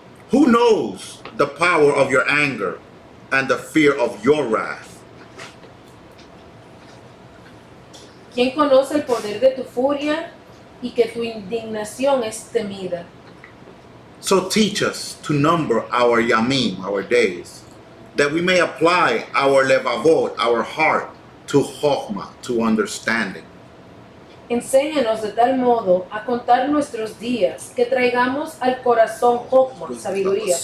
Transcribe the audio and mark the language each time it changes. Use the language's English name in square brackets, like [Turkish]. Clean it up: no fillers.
[English] Who knows the power of your anger and the fear of your wrath? [Spanish] ¿Quién conoce el poder de tu furia y que tu indignación es temida? [English] So teach us to number our yamim, our days, that we may apply our levavot, our heart, to chokhmah, to understanding. [Spanish] Enséñanos de tal modo a contar nuestros días que traigamos al corazón Jokma, sabiduría.